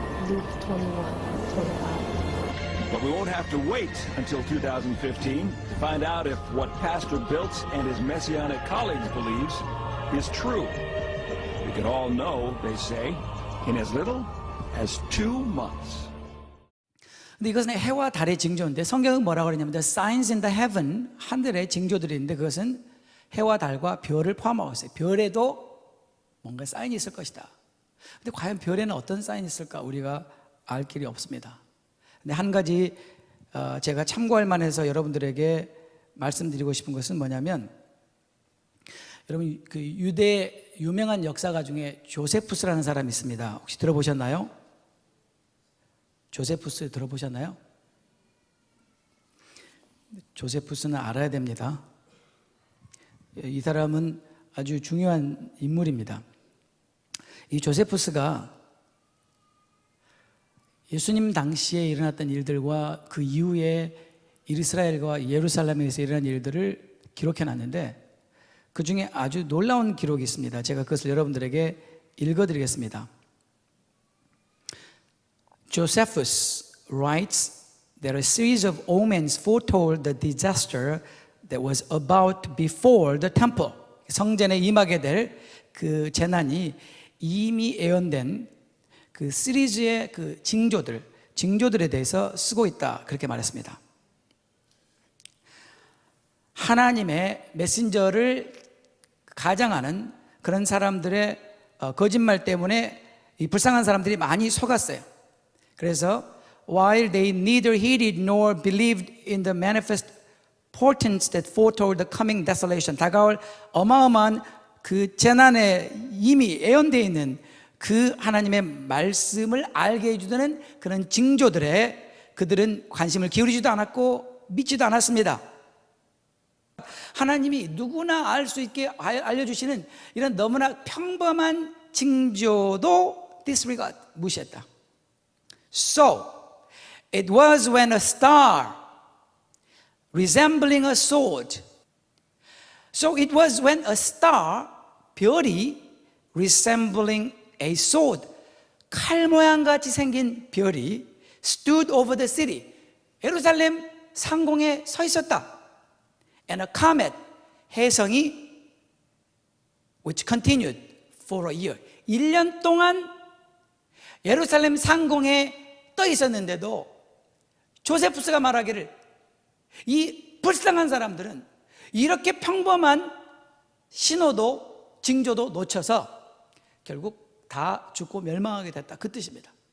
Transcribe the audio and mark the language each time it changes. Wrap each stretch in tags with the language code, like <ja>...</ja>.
<en>Luke 21:25. but we won't have to wait until 2015 to find out if what Pastor Biltz and his Messianic colleagues believes is true. We could all know, they say, in as little as 2 months.</en> <ko>근데 이것은 해와 달의 징조인데 성경은 뭐라고 그러냐면</ko> <en>The signs in the heaven,</en> <ko>하늘의 징조들이 있는데 그것은 해와 달과 별을 포함하고 있어요. 별에도 뭔가 사인이 있을 것이다. 근데 과연 별에는 어떤 사인이 있을까 우리가 알 길이 없습니다. 근데 한 가지 제가 참고할 만해서 여러분들에게 말씀드리고 싶은 것은 뭐냐면 여러분 그 유대 유명한 역사가 중에 조세푸스라는 사람이 있습니다. 혹시 들어보셨나요? 조세푸스 들어보셨나요? 조세푸스는 알아야 됩니다. 이 사람은 아주 중요한 인물입니다. 이 조세푸스가 예수님 당시에 일어났던 일들과 그 이후에 이스라엘과 예루살렘에서 일어난 일들을 기록해 놨는데 그 중에 아주 놀라운 기록이 있습니다. 제가 그것을 여러분들에게 읽어드리겠습니다.</ko> <en>Josephus writes that a series of omens foretold the disaster that was about before the temple.</en> <ko>성전에 임하게 될 그 재난이 이미 예언된 그 시리즈의 그 징조들에 대해서 쓰고 있다. 그렇게 말했습니다. 하나님의 메신저를 가장하는 그런 사람들의 거짓말 때문에 이 불쌍한 사람들이 많이 속았어요. 그래서</ko> <en>while they neither heeded nor believed in the manifest portents that foretold the coming desolation,</en> <ko>다가올 어마어마한 그 재난에 이미 예언되어 있는 그 하나님의 말씀을 알게 해주는 그런 징조들에 그들은 관심을 기울이지도 않았고 믿지도 않았습니다. 하나님이 누구나 알 수 있게 알려주시는 이런 너무나 평범한 징조도 disregard, 무시했다.</ko> <en>So, it was when a star resembling a sword. So it was when a star, 별이 resembling a sword,</en> <ko>칼 모양같이 생긴 별이</ko> <en>stood over the city,</en> <ko>예루살렘 상공에 서 있었다.</ko> <en>And a comet,</en> <ko>해성이</ko> <en>which continued for a year,</en> <ko>1년 동안 예루살렘 상공에 떠 있었는데도 조세푸스가 말하기를 이 불쌍한 사람들은 이렇게 평범한 신호도 징조도 놓쳐서 결국 다 죽고 멸망하게 됐다, 그 뜻입니다.</ko>